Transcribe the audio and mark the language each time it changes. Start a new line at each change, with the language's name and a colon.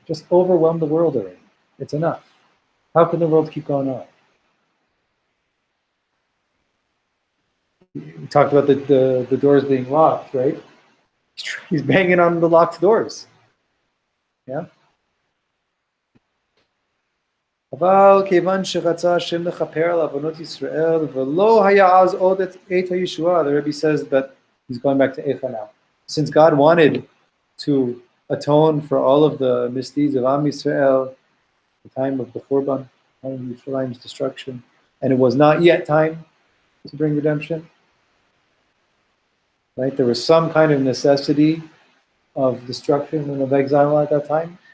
English: Just overwhelm the world already. It's enough. How can the world keep going on? We talked about the doors being locked, right? He's banging on the locked doors. Yeah?
Hebrew: אבל כיוון שרצה השם לכפר על עוונות ישראל ולא היה אז עוד את הישועה,
English: the Rebbe says that he's going back to Eicha now. Since God wanted to atone for all of the misdeeds of Am Yisrael, the time of the Khurban, time of Yerushalayim's destruction, and it was not yet time to bring redemption, right? There was some kind of necessity of destruction and of exile at that time.